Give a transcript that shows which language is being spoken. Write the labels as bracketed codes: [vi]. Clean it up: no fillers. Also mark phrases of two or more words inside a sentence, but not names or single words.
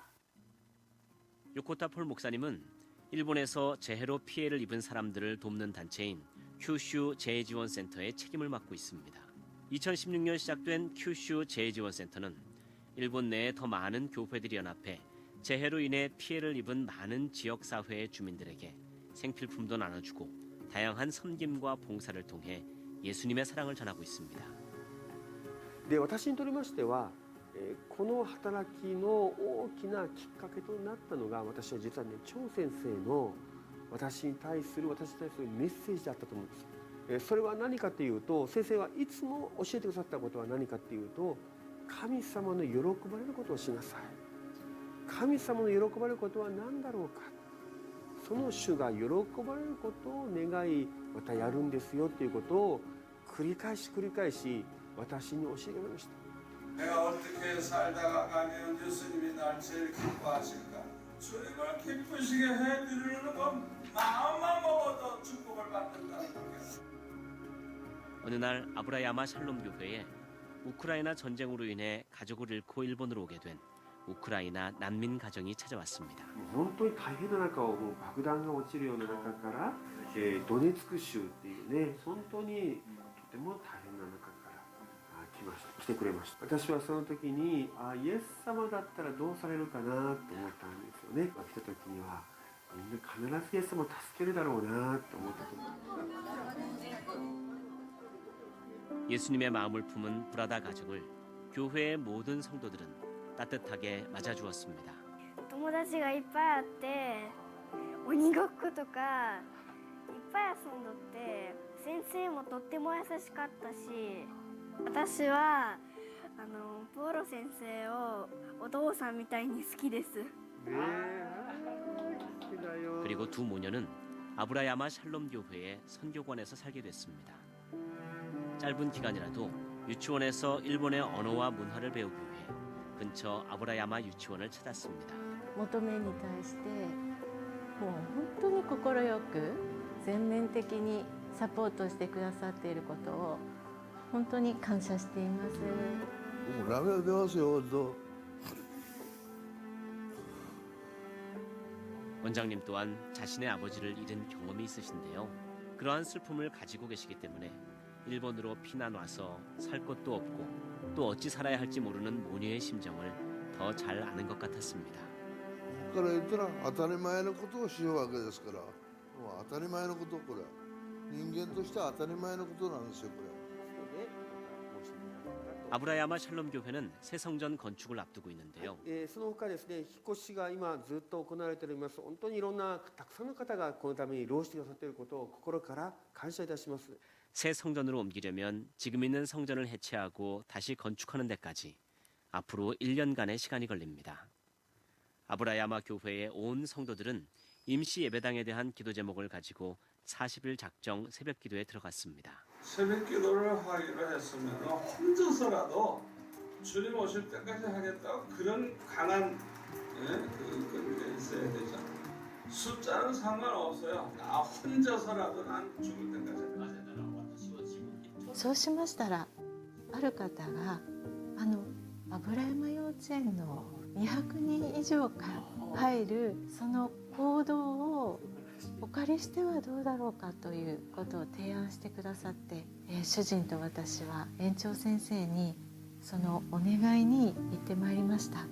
[ko] 요코타 폴 목사님은 일본에서 재해로 피해를 입은 사람들을 돕는 단체인 큐슈 재해지원센터의 책임을 맡고 있습니다. 2016년 시작된 큐슈 재해지원센터는 일본 내에 더 많은 교회들이 연합해 재해로 인해 피해를 입은 많은 지역사회의 주민들에게 생필품도 나눠주고 다양한 섬김과 봉사를 통해 예수님의 사랑을 전하고 있습니다. [ja] で私にとりましては、この働きの大きなきっかけとなったのが、私は実はね、張先生の私に対するメッセージだったと思うんです。それは何かというと、先生はいつも教えてくださったことは何かというと、神様の喜ばれることをしなさい。神様の喜ばれることは何だろうか。その主が喜ばれることを願い、またやるんですよということを繰り返し私に教えてくれました。 [ko] 내가 어떻게 살다가 가면 예수님이 날 제일 기뻐하실까? 주님을 기쁘시게 해드리는 건 마음만 먹어도 축복을 받는다는 거예요. 어느 날 아브라야마 샬롬 교회에 우크라이나 전쟁으로 인해 가족을 잃고 일본으로 오게 된 우크라이나 난민 가정이 찾아왔습니다. [ja] 本当に大変な中を爆弾が落ちるような中から、ドネツク州っていうね、本当にとても大変な中から来てくれました。私はその時にイエス様だったらどうされるかなと思ったんですよね。来た時にはみんな必ずイエス様を助けるだろうなと思ったと思います。 [ko] 예수님의 마음을 품은 브라다 가족을 교회의 모든 성도들은 따뜻하게 맞아주었습니다. [ja] 友達がいっぱいあって鬼ごっことかいっぱい遊んどって先生もとっても優しかったし私はポーロ先生をお父さんみたいに好きです。 [ko] 그리고 두 모녀는 아브라야마 샬롬 교회의 선교관에서 살게 됐습니다. 짧은 기간이라도 유치원에서 일본의 언어와 문화를 배우기 위해 근처 아브라야마 유치원을 찾았습니다. [ja] 求めに対してもう本当に快く全面的にサポートしてくださっていることを本当に感謝しています。 [ko] 라면 배웠어요. 너. 원장님 또한 자신의 아버지를 잃은 경험이 있으신데요. 그러한 슬픔을 가지고 계시기 때문에 일본으로 피난 와서 살 곳도 없고 또 어찌 살아야 할지 모르는 모녀의 심정을 더 잘 아는 것 같았습니다. [ja] ここから言ったら当たり前のことをしようわけですから、もう当たり前のことこれ人間としては当たり前のことなんですよこれ。 [ko] 아브라야마 샬롬 교회는 새 성전 건축을 앞두고 있는데요. [ja] その他ですね、引っ越しが今ずっと行われております。本当にいろんなたくさんの方がこのために労してくださっていることを心から感謝いたします。 [ko] 새 성전으로 옮기려면 지금 있는 성전을 해체하고 다시 건축하는 데까지 앞으로 1년간의 시간이 걸립니다. 아브라야마 교회의 온 성도들은 임시 예배당에 대한 기도 제목을 가지고 40일 작정 새벽 기도에 들어갔습니다. 새벽 기도를 하기로 했으면 혼자서라도 주님 오실 때까지 하겠다고 그런 강한 그게 있어야 되잖아. 숫자는 상관없어요. 나 혼자서라도 난 죽을 때까지. [ja] そうしましたらある方が油山幼稚園の200人以上が入るその行動をお借りしてはどうだろうかということを提案してくださって、主人と私は園長先生にそのお願いに行ってまいりました。